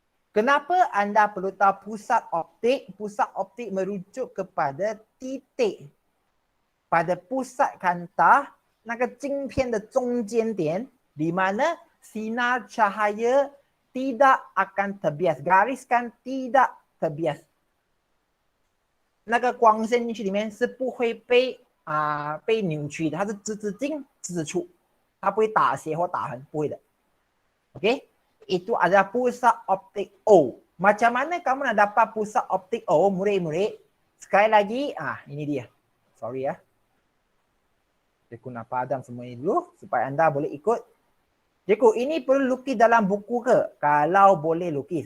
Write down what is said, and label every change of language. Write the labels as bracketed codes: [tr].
[ms] Kenapa anda perlu tahu pusat optik? Pusat optik merujuk kepada titik pada pusat kanta [zh] 那个晶片的中间点 [ms] di mana sinar cahaya tidak akan terbias. Gariskan tidak terbias. [zh] 那个光线进去里面是不会被扭曲的，它是直直进直直出，它不会打斜或打横，不会的。 [ms] OK， itu adalah pusat optik O. Macam mana kamu nak dapat pusat optik O, murid-murid? Sekali lagi, ini dia. Sorry ya. Cikgu nak padam semua ini dulu supaya anda boleh ikut. Cikgu, ini perlu lukis dalam buku ke? Kalau boleh lukis.